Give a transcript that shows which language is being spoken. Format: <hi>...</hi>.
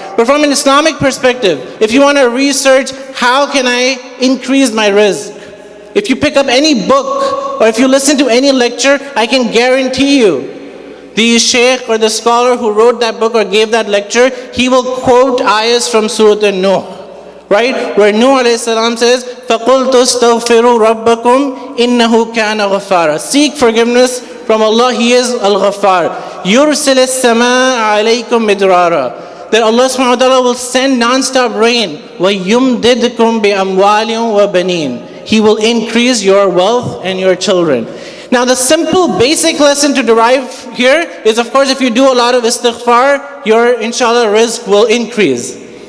<en>But from an Islamic perspective, if you want to research, how can I increase my rizq? If you pick up any book, or if you listen to any lecture, I can guarantee you, the sheikh or the scholar who wrote that book or gave that lecture, he will quote ayahs from Surah An-Nuh, right? Where Nuh alayhi salam says,</en> <ar>فَقُلْتُ اسْتَغْفِرُوا رَبَّكُمْ إِنَّهُ كَانَ غَفَّارًا.</ar> <en>Seek forgiveness from Allah, He is Al-Ghaffar.</en> <ar>يُرْسِلِ السَّمَاءَ عَلَيْكُمْ مِدْرَارًا.</ar> <en>That Allah subhanahu wa ta'ala will send non-stop rain.</en> <ar>وَيُمْدِدْكُمْ بِأَمْوَالٍ وَبَنِينَ.</ar> <en>He will increase your wealth and your children. Now the simple basic lesson to derive here is, of course, if you do a lot of istighfar, your inshallah rizq will increase.</en>